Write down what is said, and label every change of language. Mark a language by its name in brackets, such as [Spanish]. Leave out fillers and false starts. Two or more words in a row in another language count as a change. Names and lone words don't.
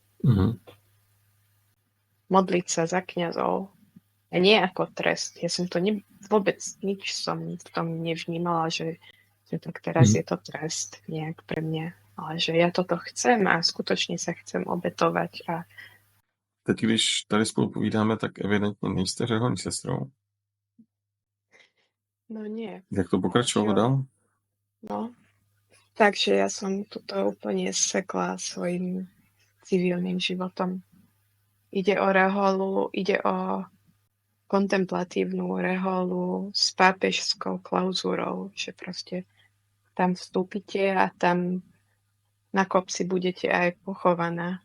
[Slovak] Modliť sa za kňazov. A nie ako trest. Ja som to vôbec nič som v tom nevnímala, že tak teraz je to trest nejak pre mňa. Ale že ja toto chcem a skutočne sa chcem obetovať. [Czech] A teď, když tady spolu povídáme, tak evidentně nejste řeholní sestrou. [Slovak] No nie. [Czech] Jak to pokračovalo dál? [Slovak] No, takže ja som toto úplne sekla svojim civilným životom. Ide o reholu, ide o kontemplatívnu reholu s pápežskou klauzúrou, že proste tam vstúpite a tam na kopci budete aj pochovaná.